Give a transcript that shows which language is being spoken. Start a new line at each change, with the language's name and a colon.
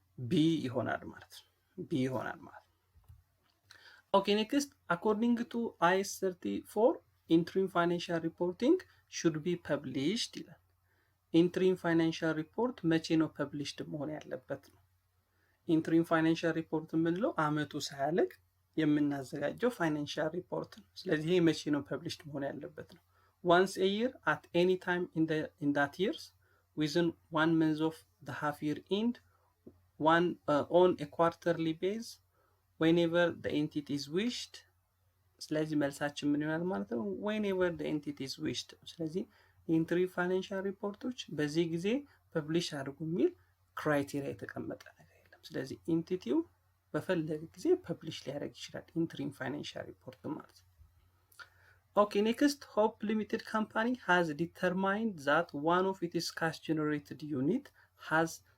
Amharic: ቢ ይሆናል ማለት ነው። ቢ ይሆናል ማለት ነው።
English: ኦኬ ኔክስት አኮርዲንግ ቱ አይስ 34 ኢንትሪም ፋይናንሻል ሪፖርቲንግ ሹድ ቢ ፐብሊሽድ
Amharic: ይላል። ኢንትሪም ፋይናንሻል ሪፖርት መቼ ነው ፐብሊሽድ መሆን ያለበት ነው? ኢንትሪም ፋይናንሻል ሪፖርት የምንለው አመቱ ሳያልቅ የምናዘጋጀው ፋይናንሻል ሪፖርት ነው። ስለዚህ ይሄ መቼ ነው ፐብሊሽድ መሆን ያለበት ነው?
English: once a year at any time in that years within 1 month of the half year end on a quarterly base whenever the entity is wished።
Amharic: ስለዚህ መልሳችን ምን ይሆናል ማለት ነው?
English: whenever the entity is wished።
Amharic: ስለዚህ ኢንትሪ ፋይናንሻል ሪፖርቶች በዚህ ጊዜ ፐብሊሽ አድርጉ የሚል ክራይቴሪያ የተቀመጠ ነገር የለም። ስለዚህ ኢንቲቲው በፈለገ ጊዜ ፐብሊሽ ሊያደርግ ይችላል ኢንትሪም ፋይናንሻል ሪፖርት ማለት ነው።
English: Okay, next, Hope Limited Company has determined that one of its cash generated unit has